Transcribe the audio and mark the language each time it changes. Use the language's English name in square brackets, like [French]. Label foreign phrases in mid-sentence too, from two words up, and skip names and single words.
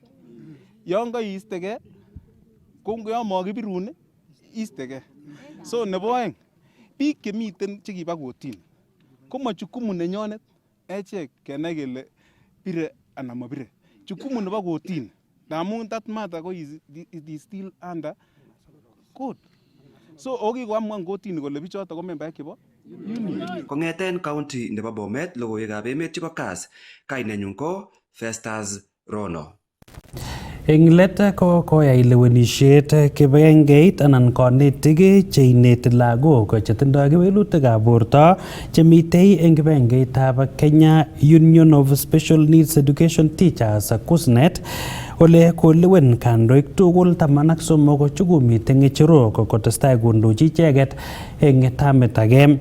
[Kalenjin] Yon kaistege ko yon makibirun istege. So nebo aeng biik chemiten chekiba kotini ko majukumu nenyonet echek kenai kele bire anan mabire. Jukumu nebo kotini ndamun [English] that matter [Kalenjin] ko [English] it is still under court. [Kalenjin] So okikoamwa kotini kole bichoto ko membaek chebo union. Kongeten county nebo Bomet logoiwekab emet chebo Kass, kainenyun ko Festus Rono. Eng let ko koyai lewenisiet kibagengeit anan konetik cheineti lagok chetindoi kewelutikab borto chemitei eng kibagengeitab Kenya Union of Special Needs Education Teachers KUSNET ole kolewen kandoik tugul 13 chekomite ng'echerok kotestai kondochi icheket eng tamit age.